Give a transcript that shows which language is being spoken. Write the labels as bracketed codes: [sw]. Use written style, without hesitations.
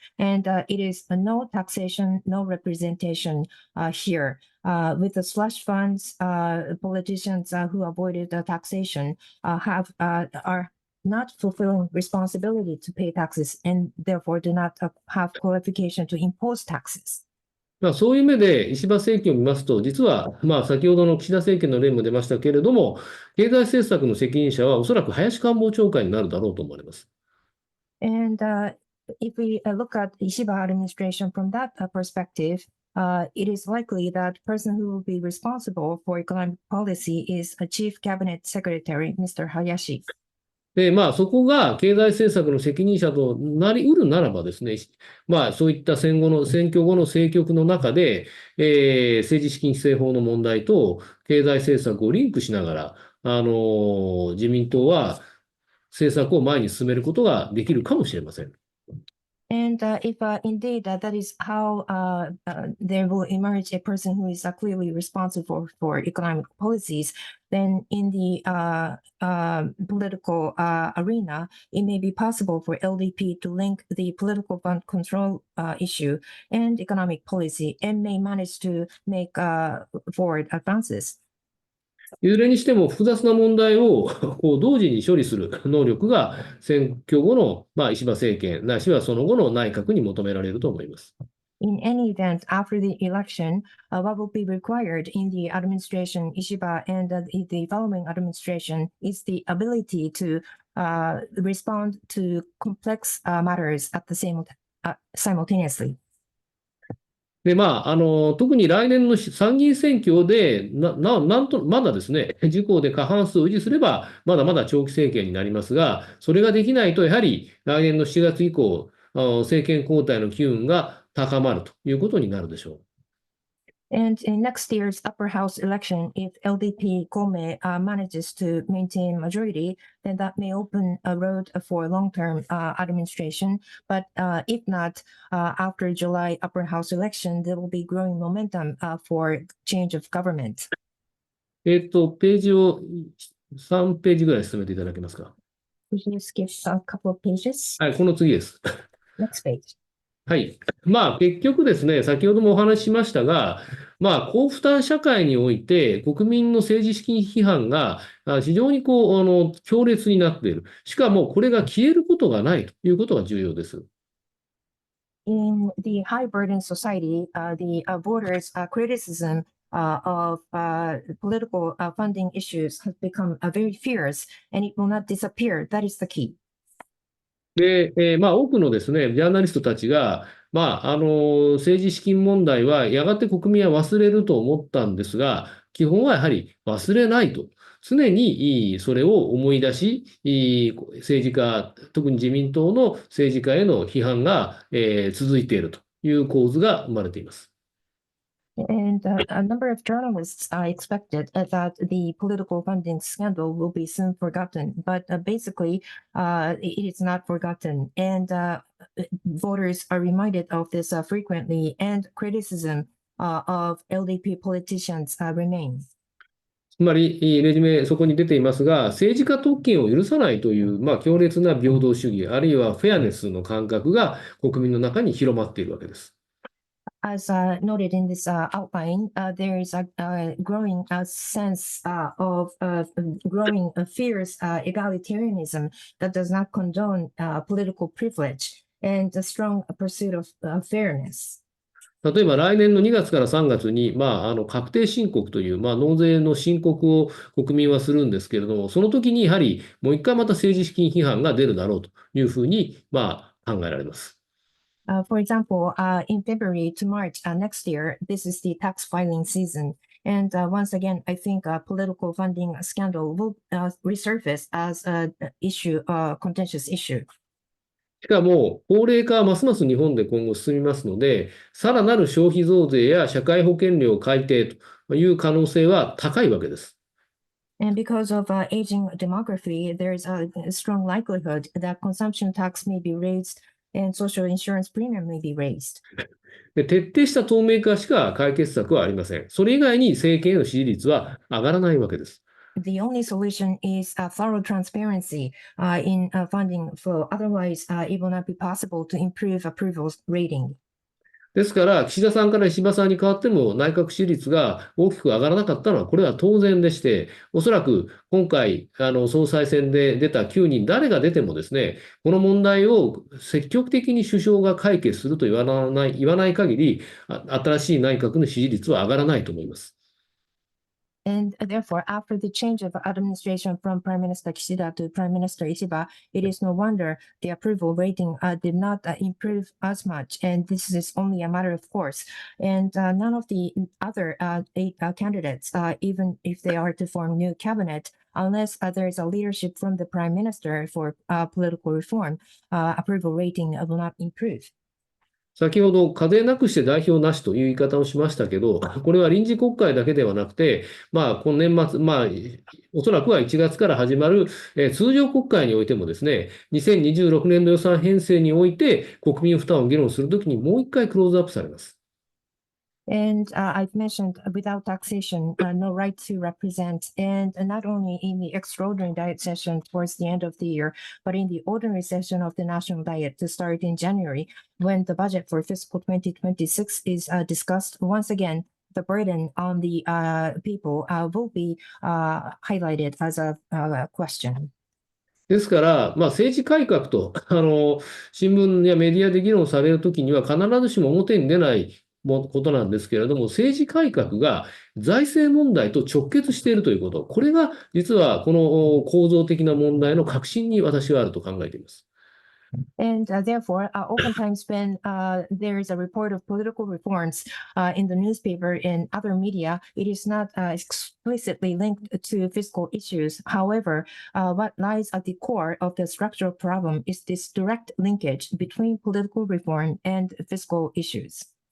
[en] And it is no taxation, no representation here. With the slush funds, politicians who avoided the taxation are not fulfilling responsibility to pay taxes and therefore do not have qualification to impose taxes. [ja] そういう目で石破政権を見ますと、実は先ほどの岸田政権の例も出ましたけれども、経済政策の責任者はおそらく林官房長官になるだろうと思われます。 [en] And if we look at Ishiba administration from that perspective, it is likely that the person who will be responsible for economic policy is a chief cabinet secretary, Mr. Hayashi. [ja] で、そこが経済政策の責任者となり得るならばですね、そういった選挙後の政局の中で、政治資金規正法の問題と経済政策をリンクしながら、自民党は政策を前に進めることができるかもしれません。 [en] And if indeed that is how there will emerge a person who is clearly responsible for economic policies, then in the political arena, it may be possible for LDP to link the political fund control issue and economic policy and may manage to make forward advances. [ja] いずれにしても複雑な問題を同時に処理する能力が選挙後の石破政権ないしはその後の内閣に求められると思います。 [en] In any event, after the election, what will be required in the administration, Ishiba and the following administration is the ability to respond to complex matters at the simultaneously. [ja] で、特に来年の参議院選挙で、まだですね、自公で過半数を維持すれば、まだまだ長期政権になりますが、それができないと、やはり来年の7月以降、政権交代の機運が高まるということになるでしょう。 [en] And in next year's upper house election, if LDP Kome manages to maintain majority, then that may open a road for long-term administration. But if not, after July upper house election, there will be growing momentum for change of government. [ja] ページを3ページぐらい進めていただけますか。 [en] Could you skip a couple of pages? [ja] はい、この次です。 [en] Next page. [ja] はい。結局ですね、先ほどもお話ししましたが、高負担社会において、国民の政治資金批判が非常に強烈になっている。しかも、これが消えることがないということが重要です。 [en] In the high burden society, the voters' criticism of political funding issues has become very fierce, and it will not disappear. That is the key. [ja] で、多くのですね、ジャーナリストたちが、政治資金問題はやがて国民は忘れると思ったんですが、基本はやはり忘れないと。常にそれを思い出し、政治家、特に自民党の政治家への批判が続いているという構図が生まれています。 [en] And a number of journalists expected that the political funding scandal will be soon forgotten, but basically, it is not forgotten. And voters are reminded of this frequently, and criticism of LDP politicians remains. [ja] つまり、レジュメ、そこに出ていますが、政治家特権を許さないという、強烈な平等主義、あるいはフェアネスの感覚が国民の中に広まっているわけです。 [en] As noted in this outline, there is a growing sense of growing fierce egalitarianism that does not condone political privilege and a strong pursuit of fairness. [ja] 例えば来年の2月から3月に、確定申告という、納税の申告を国民はするんですけれども、その時にやはりもう一回また政治資金批判が出るだろうというふうに、考えられます。 [en] For example, in February to March next year, this is the tax filing season. And once again, I think a political funding scandal will resurface as an issue, contentious issue. [ja] しかも、高齢化はますます日本で今後進みますので、さらなる消費増税や社会保険料改定という可能性は高いわけです。 [en] And because of aging demography, there is a strong likelihood that consumption tax may be raised and social insurance premium may be raised. [ja] で、徹底した透明化しか解決策はありません。それ以外に政権への支持率は上がらないわけです。 [en] The only solution is thorough transparency in funding flow. Otherwise, it will not be possible to improve approval rating. [ja] ですから、岸田さんから石破さんに変わっても内閣支持率が大きく上がらなかったのは、これは当然でして、おそらく今回、総裁選で出た9人、誰が出てもですね、この問題を積極的に首相が解決すると言わない限り、新しい内閣の支持率は上がらないと思います。 [en] And therefore, after the change of administration from Prime Minister Kishida to Prime Minister Ishiba, it is no wonder the approval rating did not improve as much. And this is only a matter of course. And none of the other 8 candidates, even if they are to form new cabinet, unless there is a leadership from the Prime Minister for political reform, approval rating will not improve. [ja] 先ほど課税なくして代表なしという言い方をしましたけど、これは臨時国会だけではなくて、今年末、おそらくは1月から始まる、通常国会においてもですね、2026年度予算編成において国民負担を議論するときにもう一回クローズアップされます。 [en] And I've mentioned without taxation, no right to represent, and not only in the extraordinary diet session towards the end of the year, but in the ordinary session of the national diet to start in January, when the budget for fiscal 2026 is discussed. Once again, the burden on the people will be highlighted as a question. [ja] ですから、政治改革と新聞やメディアで議論されるときには必ずしも表に出ないことなんですけれども、政治改革が財政問題と直結しているということ、これが実はこの構造的な問題の核心に私はあると考えています。 [en] And therefore, oftentimes when there is a report of political reforms in the newspaper and other media, it is not explicitly linked to fiscal issues. However, what lies at the core of the structural problem is this direct linkage between political reform and fiscal issues.